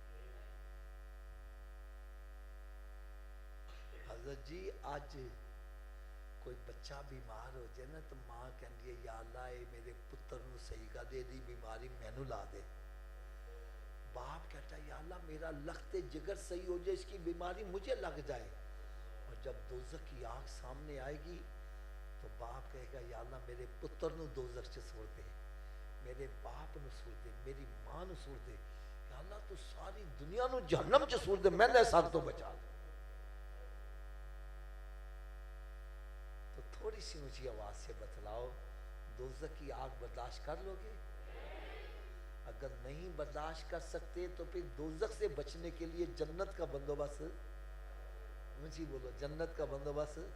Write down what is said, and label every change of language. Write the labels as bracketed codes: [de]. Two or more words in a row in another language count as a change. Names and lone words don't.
[ur] حضرت جی آج کوئی بچہ بیمار ہو جائے نا تو [pa] ماں کہندی ہے یا اللہ اے میرے پتر نو صحیح کر دے، دی بیماری مینوں لا دے۔ [ur] باپ کہتا ہے یا اللہ میرا لخت جگر صحیح ہو جائے، اس کی بیماری مجھے لگ جائے۔ اور جب دوزخ کی آگ سامنے آئے گی تو باپ کہے گا [pa] یا اللہ میرے پتر نو دوزخ چ سوڑ دے، میرے باپ نو سوڑ دے، میری ماں نو سوڑ دے، یا اللہ تو ساری دنیا نو جہنم چ سوڑ دے، میں نے سب تو بچا دے۔ [ur] تو تھوڑی سی اونچی آواز سے بتلاؤ، دوزخ کی آگ برداشت کر لو گے؟ اگر نہیں برداشت کر سکتے تو پھر دوزخ سے بچنے کے لیے جنت کا بندوبست، اونچی بولو، جنت کا بندوبست۔